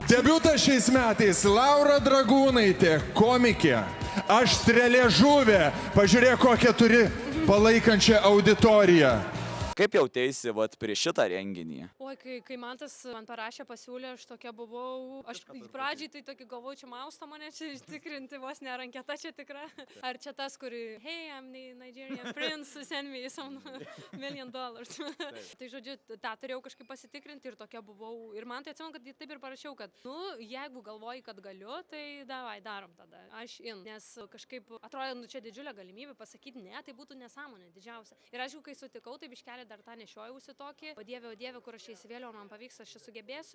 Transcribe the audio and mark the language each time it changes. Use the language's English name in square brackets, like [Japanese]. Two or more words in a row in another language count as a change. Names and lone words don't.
[Lithuanian] Debiutas šiais metais Laura Dragūnaitė, komikė, aštreliežuvė, pažiūrėk, kokią turi palaikančią auditoriją. Kaip jautėsi prieš šitą renginį? Oi, kai Mantas man parašė, pasiūlė, aš tokia buvau, aš pradžiai tai tokį galvoju, čia mausta mane čia tikrinti, vos ne ranketa čia tikra. Ar čia tas, kuri, [English] hey, I'm the Nigerian prince, send me some $1 million. [Lithuanian] Tai žodžiu, tą turėjau kažkaip pasitikrinti ir tokia buvau. Ir man tai atsimenu, kad taip ir parašiau, kad, jeigu galvoji, kad galiu, tai davai, darom tada. Aš nes kažkaip atrodo, čia didžiulė galimybė pasakyti ne, tai būtų nesąmonė didžiausia. Ir aš jau kai sutikau, tai biškelį dar tą nešiojausi tokį, o dieve, kur aš įsivėliau, man pavyks, aš čia sugebėsiu.